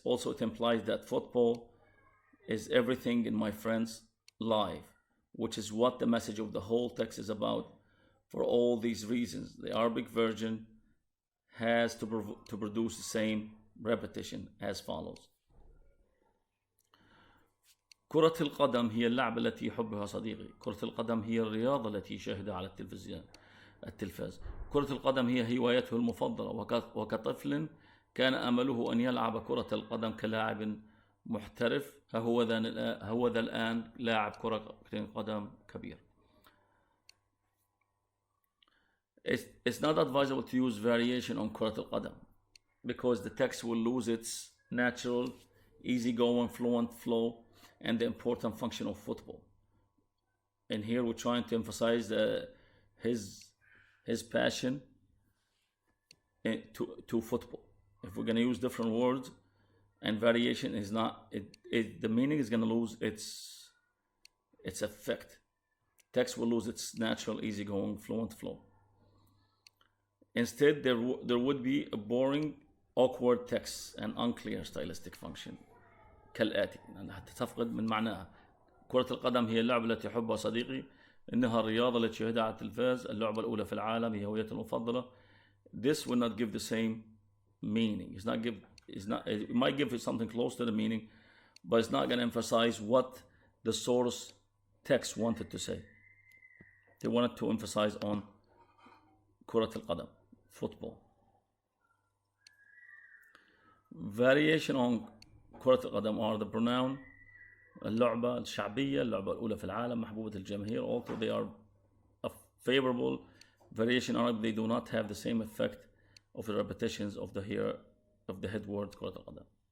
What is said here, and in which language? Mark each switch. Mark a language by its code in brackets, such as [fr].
[en] Also, it implies that football is everything in my friend's life, which is what the message of the whole text is about. For all these reasons, the Arabic version has to produce the same repetition as follows. [ar] كرة القدم هي اللعبة التي يحبها صديقي. كرة القدم هي الرياضة التي يشاهدها على التلفاز. كرة القدم هي هوايته المفضلة، وكطفل كان أمله أن يلعب كرة القدم كلاعب محترف. هو ذا الآن لاعب كرة قدم كبير. [en] It's not advisable to use variation on كرة القدم because the text will lose its natural, easygoing, fluent flow and the important function of football. And here we're trying to emphasize his passion to football. If we're going to use different words and variation is not, the meaning is going to lose its effect. Text will lose its natural, easygoing, fluent flow. Instead, there would be a boring, awkward text and unclear stylistic function. [ar] كالآتي، حتى تفقد من معناها. كرة القدم هي اللعبة التي يحبها صديقي. إنها الرياضة التي يشاهدها على التلفاز. اللعبة الأولى في العالم هي هويته المفضلة. [en] This will not give the same meaning. It might give it something close to the meaning, but it's not going to emphasize what the source text wanted to say. They wanted to emphasize on [ar] كرة القدم football. [en] Variation on كرة القدم are the pronoun [ar] اللعبة الشعبية، اللعبة الأولى في العالم، محبوبة الجماهير. [en] Also they are a favorable variation on they do not have the same effect of the repetitions of the head word كرة القدم.